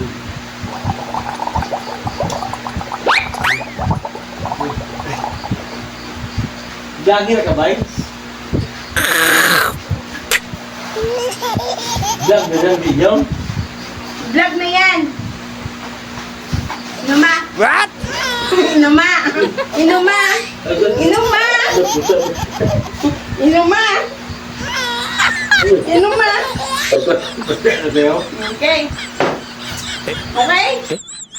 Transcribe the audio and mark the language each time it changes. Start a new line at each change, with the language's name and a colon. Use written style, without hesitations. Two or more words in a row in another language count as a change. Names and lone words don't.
Filipino: Vlogger ka ba? Vlog na ng video? Vlog na yan! Inuma! What? Inuma! Inuma! Inuma! Inuma! Inuma! Okay. Okay?